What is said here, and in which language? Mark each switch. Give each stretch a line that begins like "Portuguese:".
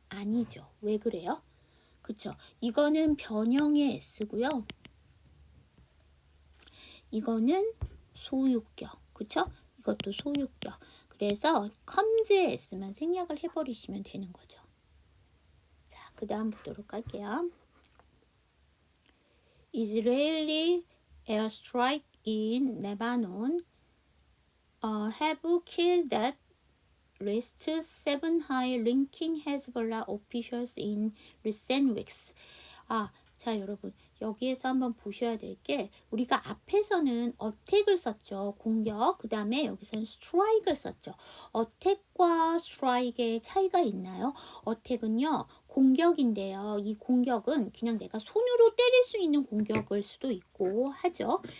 Korean: 아니죠. 왜 그래요? 그쵸? 이거는 변형의 S고요. 이거는 소유격. 그쵸? 이것도 소유격. 그래서 컴즈의 S만 생략을 해버리시면 되는 거죠. 자, 그 다음 보도록 할게요.
English: Israeli airstrike in Lebanon have killed at least 7 high-ranking Hezbollah officials in recent weeks.
Korean: 자, 여러분 여기에서 한번 보셔야 될 게 우리가 앞에서는 어택을 썼죠. 공격. 그 다음에 여기서는 스트라이크를 썼죠. 어택과 스트라이크의 차이가 있나요? 어택은요. 공격인데요. 이 공격은 그냥 내가 손으로 때릴 수 있는 공격일 수도 있고 하죠.